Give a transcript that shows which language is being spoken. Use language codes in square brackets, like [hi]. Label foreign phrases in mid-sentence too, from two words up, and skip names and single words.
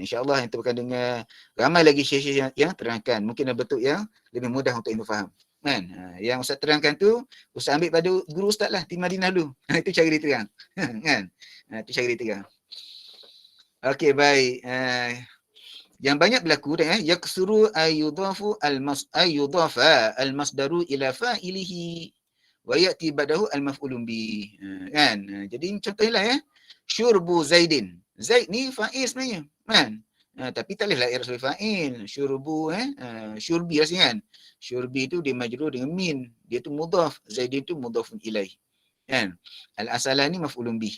[ms] InsyaAllah antum akan dengar ramai lagi syekh-syekh yang terangkan. Mungkin ada bentuk yang lebih mudah untuk antum faham. Kan? Yang ustaz terangkan tu ustaz ambil pada guru ustaz lah di Madinah dulu. Itu cara dia terang. Kan? Itu cara dia terang. Okey, baik. Yang banyak berlaku [ar] يكثر أن يضاف أن يضاف المصدر إلى فاعله ويأتي بعده المفعول به. [ms] Kan? Jadi contohnya syurbu Zaidin. Zaid ni fa'il sebenarnya. Kan? Tapi tak bolehlah i'rab sebagai fa'il. Syurbu syurbi rasanya kan. Syurbi tu dia majrur dengan min. Dia tu mudhaf. Zaidin tu [ar] مضاف إليه. [ms] Kan? Al-asalah ni [ar] مفعول به.